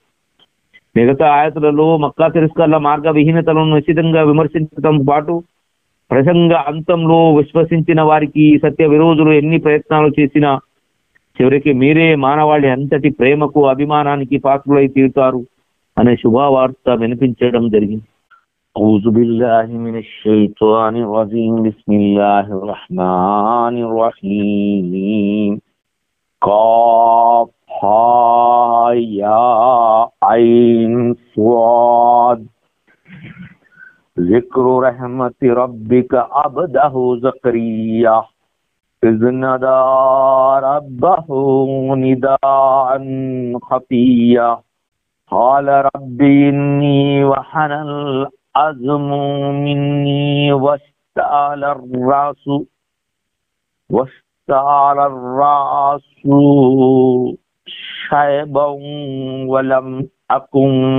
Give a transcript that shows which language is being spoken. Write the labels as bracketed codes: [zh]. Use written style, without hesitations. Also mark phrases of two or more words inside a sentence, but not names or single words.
[te] మిగతా ఆయతులలో మక్కా తిరస్కార్ల మార్గ విహీనతలను నిశ్చితంగా విమర్శించడం పాటు ప్రసంగ అంతంలో విశ్వసించిన వారికి సత్య విరోధులు ఎన్ని ప్రయత్నాలు చేసినా చివరికి మీరే మానవాళి అంతటి ప్రేమకు అభిమానానికి పాత్రులై తీరుతారు అనే శుభవార్త వినిపించడం జరిగింది. [ar] أعوذ بالله من الشيطان الرجيم بسم الله الرحمن الرحيم قاف ها يا عين صاد ذكر رحمة ربك عبده زكريا إذ نادى ربه نداء خفيا قال رب إني وهن العظم مني واشتعل الرأس شيبا ولم أكن